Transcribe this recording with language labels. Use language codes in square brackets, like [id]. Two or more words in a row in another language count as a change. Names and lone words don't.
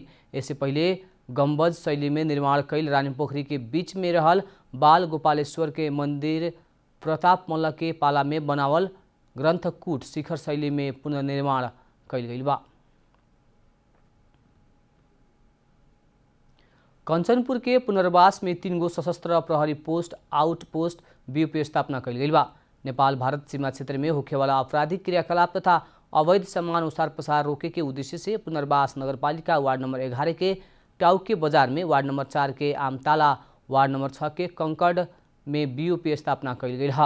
[bho] इससे पहले गम्बज शैली में निर्माण कैल रानी पोखरी के बीच में रहल बाल गोपालेश्वर के मंदिर प्रताप मल्ल के पाला में बनावल ग्रंथकूट शिखर शैली में पुनर्निर्माण कैल गइल बा। कंचनपुर के पुनर्वास में 3 गो सशस्त्र प्रहरी पोस्ट आउटपोस्ट बीओपी स्थापना कैल गइल बा। नेपाल भारत सीमा क्षेत्र में होखेवाला आपराधिक क्रियाकलाप तथा अवैध सामान ओसार पसार रोके के उद्देश्य से पुनर्वास नगरपालिका वार्ड नंबर 11 के टाउके बाजार में, वार्ड नंबर 4 के आमताला, वार्ड नंबर 6 के कंकड़ में बीओपी स्थापना कैल गइल ह।